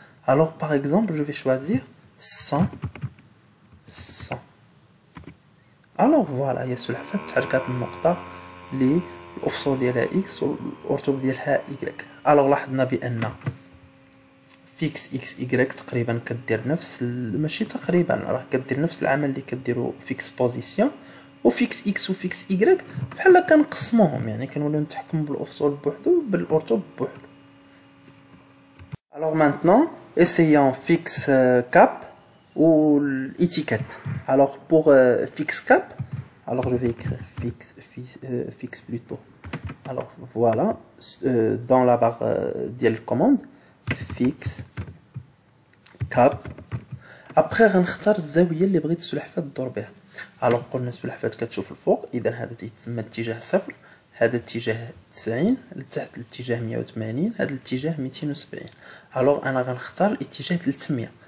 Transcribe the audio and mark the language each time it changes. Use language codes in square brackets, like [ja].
[fr] Alors par exemple je vais choisir 100 100. alors voilà [ar] هي السلحفاة تحركات من النقطة اللي الافصول ديالها x والارتوب ديالها y. alors لاحظنا بان فيكس اكس y تقريبا كدير نفس ماشي تقريبا راه كدير نفس العمل اللي كديروا فيكس بوزيسيون، وفيكس اكس وفيكس y بحال كنقسموهم، يعني كنوليو نتحكموا بالافصول بوحدو بالارتوب بوحدو. [fr] alors maintenant essayons fixe cap ou l'étiquette. alors pour fixe cap, alors je vais écrire fixe plutôt. alors voilà dans la barre de commande fixe cap. [ar] après غنختار الزاويه اللي بغيت السلحفاه تدور بها. alors قلنا السلحفاه كتشوف الفوق، اذا هذا تيتسمى اتجاه صفر، هذا اتجاه 90 لتحت الاتجاه 180، هذا الاتجاه 270. الوغ انا غنختار الاتجاه 300.